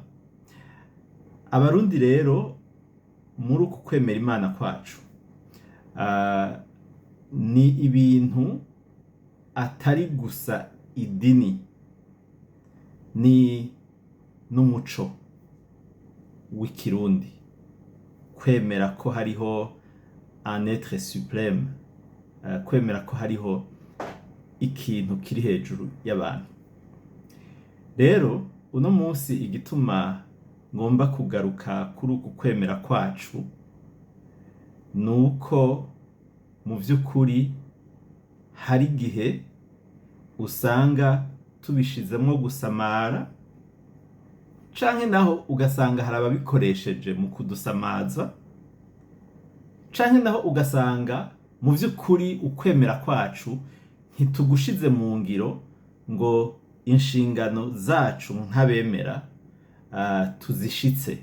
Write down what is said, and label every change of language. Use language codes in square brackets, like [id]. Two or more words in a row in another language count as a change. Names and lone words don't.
[rn] Abarundi rero muri uku kwemera Imana kwacu ni ibintu atari gusa idini, ni n'umuco w'ikirundi, kwemera ko hariho [fr] un être suprême, [rn] kwemera ko hariho ikintu kiri hejuru y'abantu. Rero uno munsi igituma ngomba kugaruka kuri uku kwemera kwacu nuko mu vy'ukuri hari igihe usanga tubishizemwo gusamara, canke naho ugasanga hari ababikoresheje mu kudusamaza, canke naho ugasanga mu vy'ukuri ukwemera kwacu ntitugushize mu ngiro ngo inshingano zacu nk'abemera tuzishitse.